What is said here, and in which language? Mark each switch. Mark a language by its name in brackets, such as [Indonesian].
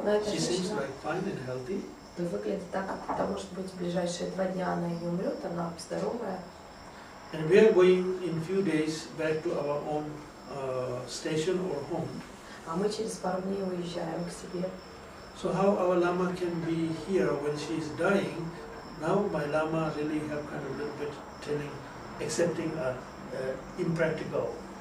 [English] She seems like fine and healthy. [Russian] Выглядит так, как потому что в ближайшие 2 дня она не умрет, она здоровая. [English] And we are going in few days back to our own station or home. [Russian] А мы через пару дней уезжаем к себе. [English] So how our Lama can be here when she is dying? Now my Lama really have kind of a little bit accepting impractical.